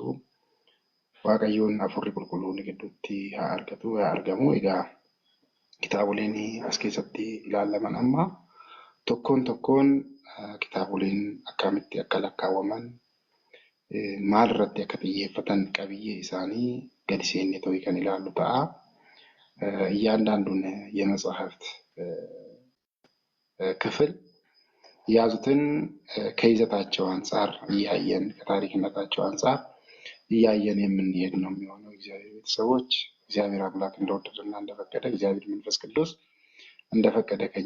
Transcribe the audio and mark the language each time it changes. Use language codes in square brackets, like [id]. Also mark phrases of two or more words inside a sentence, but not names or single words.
[om] Waaqayyoon hafuurri qulqulluun nu gidduutti haa argatu haa argamu. Egaa kitaaboleen as keessatti ilaalaman amma tokkoon kitaaboleen akkamitti akka lakkaawwaman maal irratti akka xiyyeeffatan qabiyyee isaanii gadi seennee ta'uu kan ilaallu ta'a. [am] እያንዳንዱን የመጽሐፍት ክፍል የያዙትን ከይዘታቸው አንጻር እያየን ከታሪክነታቸው አንጻር እያየን የምንሄድ ነው የሚሆነው። እግዚአብሔር ቤተሰቦች እግዚአብሔር አምላክ እንደወደደና እንደፈቀደ እግዚአብሔር መንፈስ ቅዱስ እንደፈቀደ ከኛ